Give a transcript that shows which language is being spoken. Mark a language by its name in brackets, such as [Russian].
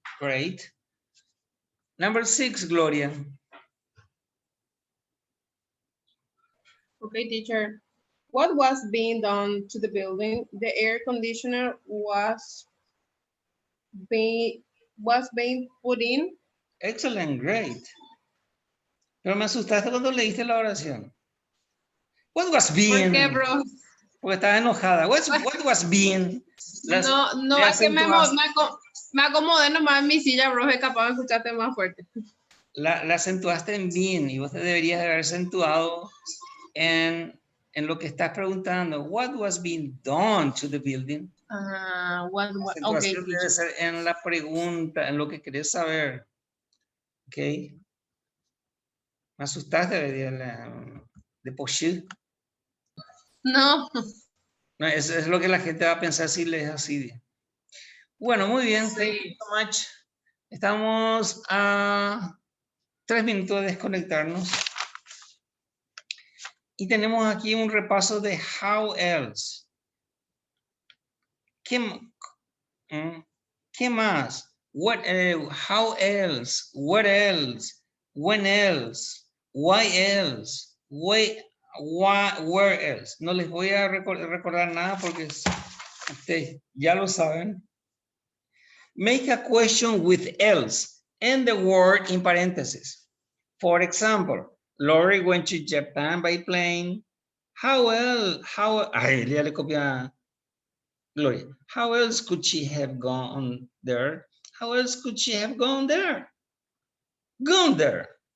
[English] Great. Number 6, Gloria. Okay, teacher. What was being done to the building? The air conditioner was being put in. Excellent, great. [Spanish] Pero me asustaste cuando leíste la oración. [English] What was being? [Spanish] ¿Por qué, bro? Porque estaba enojada. [English] What was being? [Spanish] No, es que me acomodé nomás en mi silla, bro, es capaz de escucharte más fuerte. La acentuaste en being y vos te deberías haber acentuado en lo que estás preguntando. [English] What was being done to the building? [Spanish] Okay, debe ser en la pregunta, en lo que querés saber. Ok. Me asustaste de Pochil. No. No, es lo que la gente va a pensar si lees así. Bueno, muy bien. Sí. [English] Thank you so much. [Spanish] Estamos a 3 minutos de desconectarnos. Y tenemos aquí un repaso de [English] how else. [Spanish] ¿Qué más? [English] What, how else? What else? When else? Why else? Where else? [Spanish] No les voy a recordar nada porque ustedes ya lo saben. [English] Make a question with else and the word in parentheses. For example, Lori went to Japan by plane. [Spanish] Ay, ya le copia Gloria. [English] How else could she have gone there? How else could she have gone there? Gone there.